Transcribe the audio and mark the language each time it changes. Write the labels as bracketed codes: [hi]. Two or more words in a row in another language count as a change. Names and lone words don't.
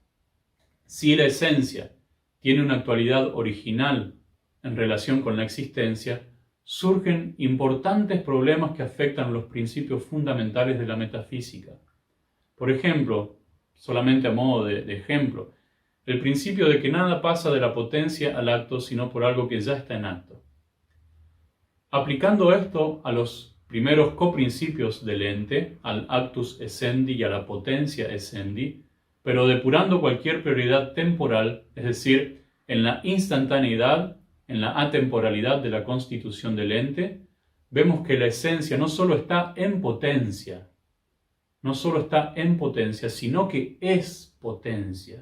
[es] Si la esencia tiene una actualidad original en relación con la existencia, surgen importantes problemas que afectan los principios fundamentales de la metafísica. Por ejemplo, solamente a modo de ejemplo, el principio de que nada pasa de la potencia al acto sino por algo que ya está en acto. Aplicando esto a los primeros coprincipios del ente, al [la] actus essendi [es] y a la [la] potentia essendi, [es] pero depurando cualquier prioridad temporal, es decir, en la instantaneidad, en la atemporalidad de la constitución del ente, vemos que la esencia no solo está en potencia, sino que es potencia.